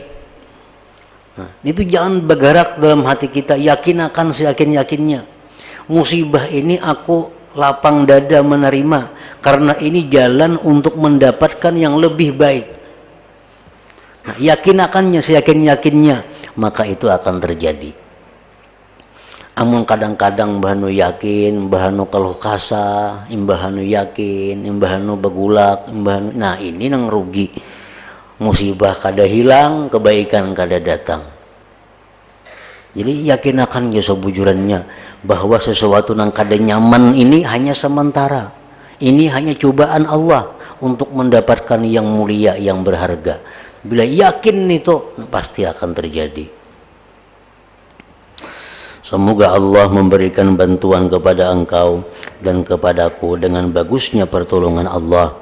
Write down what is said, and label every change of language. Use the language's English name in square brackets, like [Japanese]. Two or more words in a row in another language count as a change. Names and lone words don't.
[Indonesian] Nah, itu jangan bergerak dalam hati kita, yakinakan seyakin-yakinnya. Musibah ini aku lapang dada menerima, karena ini jalan untuk mendapatkan yang lebih baik. Nah, yakinakannya seyakin-yakinnya, maka itu akan terjadi. [Banjar] Amun kadang-kadang bahanu yakin, bahanu keluh kasa, imbahanu yakin, imbahanu begulak, imbahanu, nah ini nang rugi. Musibah kada hilang, kebaikan kada datang. [Indonesian] Jadi yakin akan ya sebujurannya bahwa sesuatu yang kada nyaman ini hanya sementara. Ini hanya cobaan Allah untuk mendapatkan yang mulia, yang berharga. Bila yakin itu pasti akan terjadi. Semoga Allah memberikan bantuan kepada engkau dan kepadaku dengan bagusnya pertolongan Allah.